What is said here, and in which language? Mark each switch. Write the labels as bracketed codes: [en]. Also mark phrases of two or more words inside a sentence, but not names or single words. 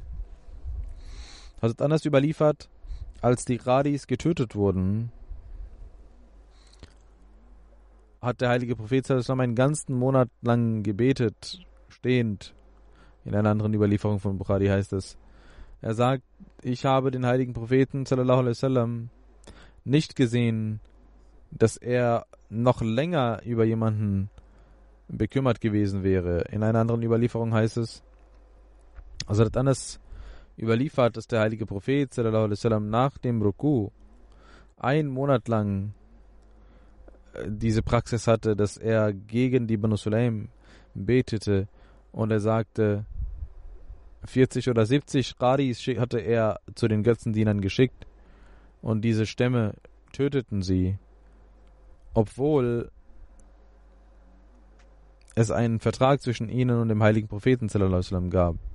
[de] Hazrat Anas überliefert, als die Qadis getötet wurden, hat der heilige Prophet sallam einen ganzen Monat lang gebetet, stehend. In einer anderen Überlieferung von Bukhari heißt es, er sagt, ich habe den heiligen Propheten [ar] صلى الله عليه وسلم [de] nicht gesehen, dass er noch länger über jemanden bekümmert gewesen wäre. In einer anderen Überlieferung heißt es, also hat Anas überliefert, dass der heilige Prophet [ar] صلى الله عليه [de] wasallam nach dem Ruku 1 Monat lang diese Praxis hatte, dass er gegen die Banu Sulaim betete und er sagte, 40 oder 70 Qadis hatte er zu den Götzendienern geschickt und diese Stämme töteten sie, obwohl es einen Vertrag zwischen ihnen und dem heiligen Propheten [ar] صلى الله عليه وسلم [de] gab.